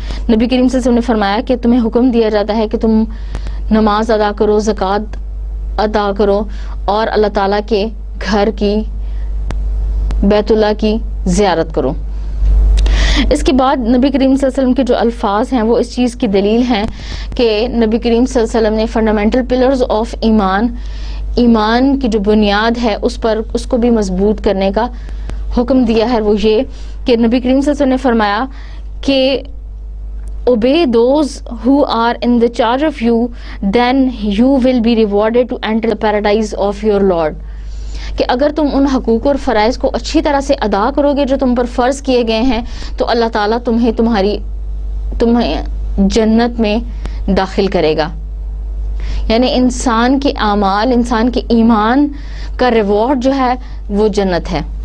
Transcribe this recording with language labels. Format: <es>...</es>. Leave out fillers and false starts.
<ur>نبی کریم صلی اللہ علیہ وسلم نے فرمایا کہ تمہیں حکم دیا جاتا ہے کہ تم نماز ادا کرو، زکوٰۃ ادا کرو اور اللہ تعالیٰ کے گھر کی، بیت اللہ کی زیارت کرو. اس کے بعد نبی کریم صلی اللہ علیہ وسلم کے جو الفاظ ہیں وہ اس چیز کی دلیل ہیں کہ نبی کریم صلی اللہ علیہ وسلم نے</ur> <en>fundamental pillars of ایمان،</en> <ur>ایمان کی جو بنیاد ہے اس کو بھی مضبوط کرنے کا حکم دیا ہے. وہ یہ کہ نبی کریم صلی اللہ علیہ وسلم نے فرمایا کہ</ur> <en>obey those who are in the charge of you, then you will be rewarded to enter the paradise of your Lord.</en> <ur>کہ اگر تم ان حقوق اور فرائض کو اچھی طرح سے ادا کرو گے جو تم پر فرض کیے گئے ہیں تو اللہ تعالیٰ تمہیں جنت میں داخل کرے گا. یعنی انسان کے اعمال، انسان کے ایمان کا ریوارڈ جو ہے وہ جنت ہے.</ur>